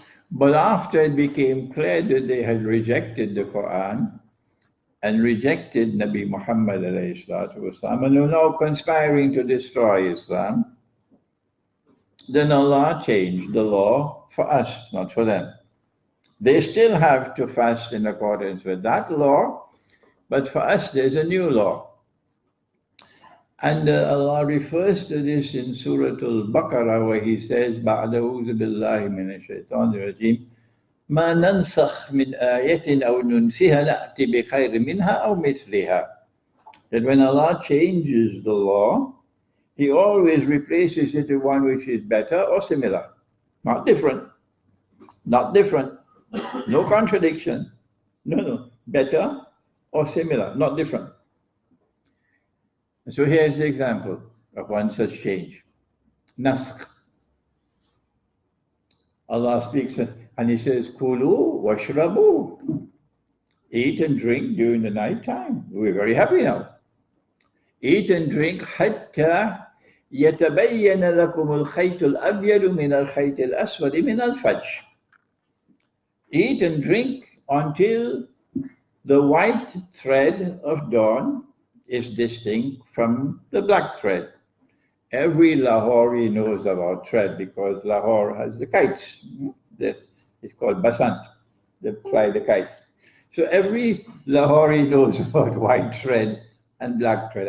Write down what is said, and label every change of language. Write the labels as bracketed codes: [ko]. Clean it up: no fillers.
[en] But after it became clear that they had rejected the Quran and rejected Nabi Muhammad والسلام, and were now conspiring to destroy Islam, then Allah changed the law for us, not for them. They still have to fast in accordance with that law, but for us there's a new law. And Allah refers to this in Surah Al-Baqarah, where He says, [ar] بَعْدَ أَعُوذُ بِاللَّهِ مِنَ الشَّيْطَانِ الرَّجِيمِ مَا نَنْسَخْ مِنْ آيَةٍ أَوْ نُنْسِهَا نَأْتِ بِخَيْرٍ مِنْهَا أَوْ مِثْلِهَا. [en] That when Allah changes the law, He always replaces it with one which is better or similar, not different. Not different. No contradiction. No. Better or similar, not different. So here's the example of one such change. Naskh. Allah speaks and He says, [ar] Kulu washrabu. [en] Eat and drink during the night time. We're very happy now. Eat and drink [ar] hatta يتبين لكم الخيط الأبيض من الخيط الأسود من الفجر. [en] Eat and drink until the white thread of dawn is distinct from the black thread. Every Lahori knows about thread because Lahore has the kites. It's called basant. They fly the kites. So every Lahori knows about white thread and black thread.